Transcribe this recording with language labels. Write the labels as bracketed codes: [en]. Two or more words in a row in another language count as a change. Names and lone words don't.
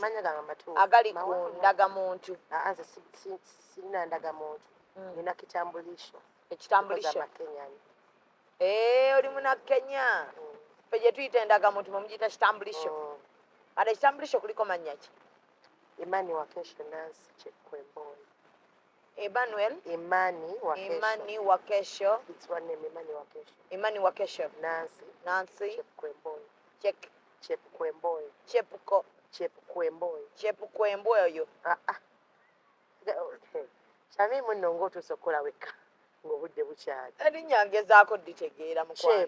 [lg] Amanya gange amatuufu. Agali ku ndagamuntu. Nze sirina ndagamuntu. Nina kitambulisho. Ekitambulisho? Kenyani. Oli muna Kenya. Ffe gye tuyita endagamuntu mumugiyita kitambulisho. Ate ekitambulisho kuliko mannya ki? Imani Wakesho Nancy Chekwemboy. Emmanuel? Imani Wakesho. Imani Wakesho. [en] It's one name, [lg] Imani Wakesho. Imani Wakesho. Nancy Chekwemboy. Chekwemboy oyo. Kyamimu nno ng'otuusa okukola wekka ng'obudde bukyali. Erinnya ngezaako dditegeera mukwano.